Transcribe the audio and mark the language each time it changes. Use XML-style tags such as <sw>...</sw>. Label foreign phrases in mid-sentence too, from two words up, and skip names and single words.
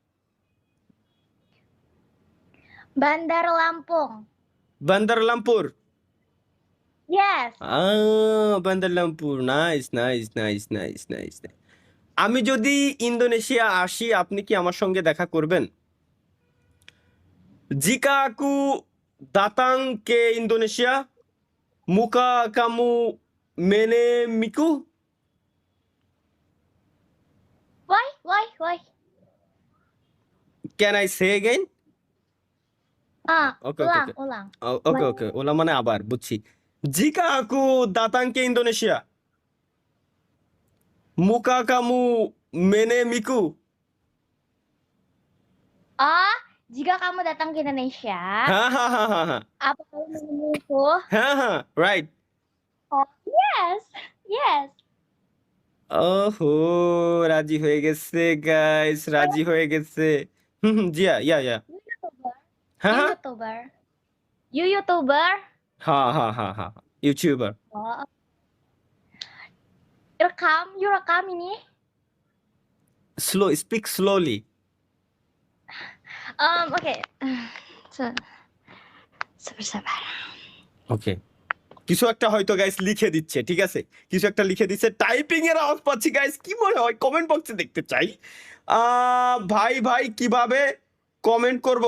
<id>Bandar Lampung.</id> <bn>বান্দার লামপুর?</bn> <en>Yes.</en> <bn>বান্দার লামপুর। নাইস। আমি যদি ইন্দোনেশিয়া আসি, আপনি কি আমার সঙ্গে দেখা করবেন?</bn> <id>Jika aku datang ke Indonesia, muka kamu menemiku?</id> <en>Why? Can I say again? Okay.</en> <id>Ulang.</id> <bn>ওকে, ওলা মানে আবার, বুঝছি।</bn> <id>Jika aku datang ke Indonesia, muka kamu menemiku? Oh, jika kamu datang ke Indonesia,</id> <bn>হ্যাঁ,</bn> <id>apa kamu menemuiku?</id> <en>রাইট। Oh, yes.</en> <bn>ওহো, রাজি হয়ে গেছে গাইস, রাজি হয়ে গেছে। জিয়া, ইয়া।</bn> <en>YouTuber. You YouTuber?</en> <bn>হ্যাঁ, ইউটিউবার।</bn> <id>Oh. You rekam ini?</id> <en>Speak slowly.</en> <id>Okay. Sabar.</id> <bn>ওকে, কিছু একটা হয়তো গাইস লিখে দিচ্ছে, ঠিক আছে? কিছু একটা লিখে দিচ্ছে, টাইপিং এর আওয়াজ পাচ্ছি গাইস। কি মনে হয়? কমেন্ট বক্সে দেখতে চাই। ভাই কিভাবে কমেন্ট করব?</bn>